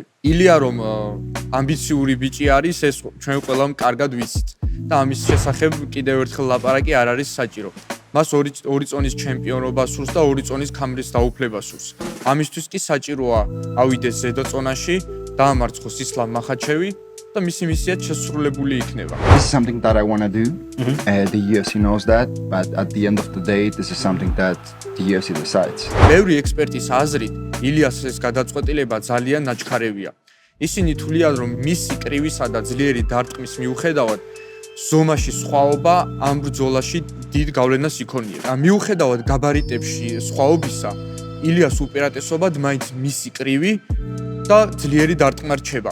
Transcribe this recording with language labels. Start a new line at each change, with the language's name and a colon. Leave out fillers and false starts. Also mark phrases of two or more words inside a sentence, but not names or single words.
Georgian: ილია რომ ამბიციური ბიჭი არის, ეს ჩვენ ყველამ კარგად ვიცით და ამის შესახებ კიდევ ერთხელ ლაპარაკი არ არის საჭირო. მას ორი წონის ჩემპიონობა სურს და ორი წონის ქამრის დაუფლება სურს. ამისთვის კი საჭიროა ავიდეს ზედო წონაში, დაამარცხოს ისლამ მახაჩევი და მისი მისიაც შესრულებული იქნება.
English: This is something that I want to do. The UFC knows that, but at the end of the day, this is something that the UFC decides.
Georgian: ბევრი ექსპერტის აზრით, ილიას ეს გადაწყვეტილება ძალიან ნაჩქარევია. ისინი თვლიან, რომ მისი კრივისა და ძლიერი დარტყმის მიუხედავად, ზომაში სხვაობა ამ ბრძოლაში დიდ გავლენას იქონია. მიუხედავად გაბარიტებში სხვაობისა, ილიას უპირატესობად მაინც მისი კრივი და ძლიერი დარტყმა რჩება.